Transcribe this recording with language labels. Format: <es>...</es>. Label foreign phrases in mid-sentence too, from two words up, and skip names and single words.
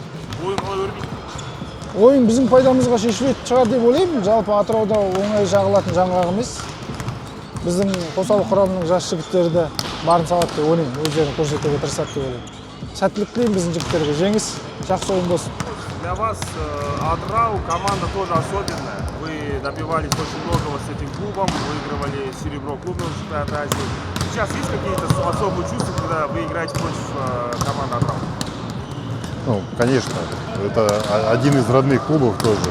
<kk>Ойын қалай өрбейді? Ойын біздің пайдамызға шешілетін шығар деп ойлаймын. Жалпы Атырауда оңай жағылатын жаңғақ емес. Біздің қосалық құрамының жас жігіттері де барын салады деп ойлаймын. Өздерін көрсетуге тырысады деп ойлаймын. Сәттілік тілеймін біздің жігіттерге. Жеңіс, жақсы ойын болсын.</kk> <ru>Для вас Атырау команда тоже особенная. Вы добивались очень многого с этим клубом, выигрывали серебро клубного чемпионата Азии. Сейчас есть какие-то особые чувства, когда вы играете против команды Атырау? Ну, конечно. Это один из родных клубов тоже.</ru>